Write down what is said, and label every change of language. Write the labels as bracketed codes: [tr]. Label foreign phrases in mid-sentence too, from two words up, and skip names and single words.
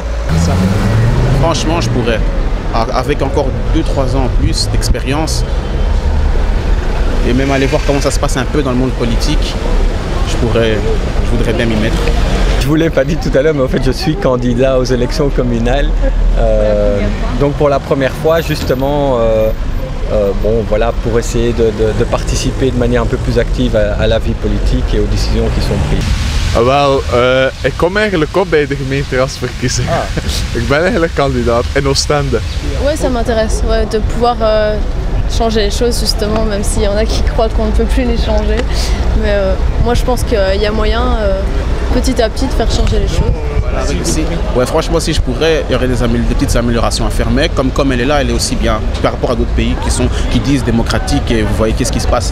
[fr] Franchement, je pourrais, avec encore 2-3 ans en plus d'expérience, et même aller voir comment ça se passe un peu dans le monde politique, je voudrais bien m'y mettre. Je vous l'ai pas dit tout à l'heure, mais en fait je suis candidat aux élections communales. Donc pour la première fois, justement, voilà, pour essayer de participer de manière un peu plus active à la vie politique et aux décisions qui sont prises. [nl] Ik kom eigenlijk op bij de gemeenteraadsverkiezingen. Ik ben eigenlijk kandidaat in Oostende. [fr] Ouais, ça m'intéresse, ouais, de pouvoir changer les choses justement, même s'il y en a qui croient qu'on ne peut plus les changer. Mais moi je pense qu'il y a moyen petit à petit de faire changer les choses. Ouais, franchement, si je pourrais, il y aurait des petites améliorations à faire, mais comme elle est là, elle est aussi bien par rapport à d'autres pays qui disent démocratique, et vous voyez qu'est-ce qui se passe.